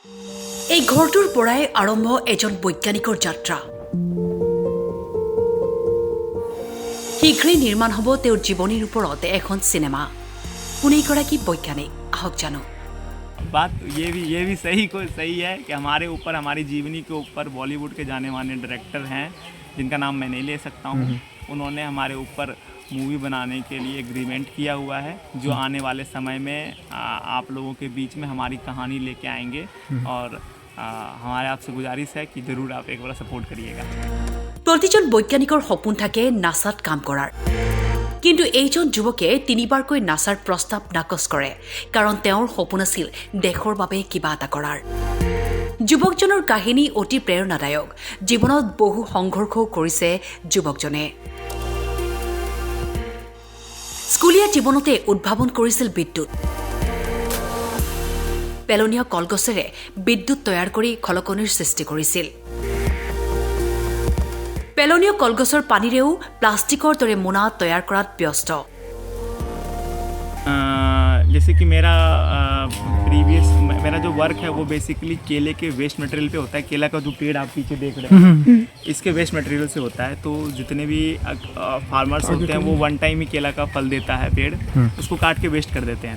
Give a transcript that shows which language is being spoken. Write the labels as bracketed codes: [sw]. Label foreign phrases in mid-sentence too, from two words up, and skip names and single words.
[as] এই ঘৰটোৰ পৰাই আৰম্ভ এজন বৈজ্ঞানিকৰ যাত্ৰা। শীঘ্ৰেই নিৰ্মাণ হ'ব তেওঁৰ জীৱনীৰ ওপৰত এখন চিনেমা। কোনেগৰাকী বৈজ্ঞানিক আহক জানো। [hi] बात ये भी सही है कि हमारे ऊपर, हमारी जीवनी के ऊपर बॉलीवुड के जाने माने डायरेक्टर हैं जिनका नाम मैं नहीं ले सकता हूँ। उन्होंने हमारे ऊपर मूवी बनाने के लिए एग्रीमेंट किया हुआ है, जो आने वाले समय में आप लोगों के बीच में हमारी कहानी लेके आएंगे। और हमारे आपसे गुजारिश है कि ज़रूर आप एक बार सपोर्ट करिएगा। [as] প্ৰতিজন বৈজ্ঞানিকৰ সপোন থাকে নাসাত কাম কৰাৰ, কিন্তু এইজন যুৱকে তিনিবাৰকৈ নাসাৰ প্ৰস্তাৱ নাকচ কৰে, কাৰণ তেওঁৰ সপোন আছিল দেশৰ বাবে কিবা এটা কৰাৰ। যুৱকজনৰ কাহিনী অতি প্ৰেৰণাদায়ক। জীৱনত বহু সংঘৰ্ষও কৰিছে যুৱকজনে। স্কুলীয়া জীৱনতে উদ্ভাৱন কৰিছিল বিদ্যুৎ। পেলনীয়া কলগছেৰে বিদ্যুৎ তৈয়াৰ কৰি খলকনিৰ সৃষ্টি কৰিছিল। পেলনীয় কলগছৰ পানীৰেও প্লাষ্টিকৰ দৰে মোনা তৈয়াৰ কৰাত ব্যস্ত। [hi] जैसे कि मेरा जो वर्क है वो बेसिकली केले के [en] waste material [hi] पे होता है। केला का जो पेड़ आप पीछे देख रहे हैं इसके [en] waste material [hi] से होता है। तो जितने भी फार्मर्स होते हैं वो [en] one time [hi] ही केला का फल देता है पेड़, उसको काट के वेस्ट कर देते हैं।